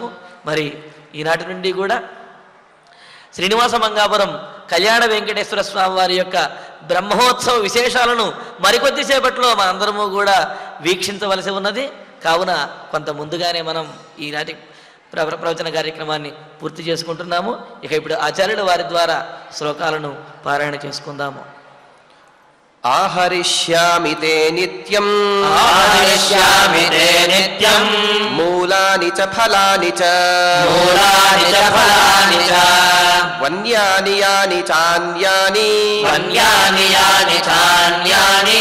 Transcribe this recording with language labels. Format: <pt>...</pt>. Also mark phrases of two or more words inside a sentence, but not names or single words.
<te>మరి ఈనాటి నుండి కూడా శ్రీనివాస మంగాపురం కళ్యాణ వెంకటేశ్వర స్వామి వారి యొక్క బ్రహ్మోత్సవ విశేషాలను మరికొద్దిసేపట్లో మనందరము కూడా వీక్షించవలసి ఉన్నది. కావున కొంత ముందుగానే మనం ఈనాటి ప్రవచన కార్యక్రమాన్ని పూర్తి చేసుకుంటున్నాము. ఇక ఇప్పుడు ఆచార్యుల వారి ద్వారా శ్లోకాలను పారాయణ చేసుకుందాము.</te> <sa>आहरिष्यामि ते नित्यम् आहरिष्यामि ते नित्यम् मूलानि च फलानि च मूलानि च फलानि च वन्यानि यानि चान्यानि वन्यानि यानि चान्यानि</sa>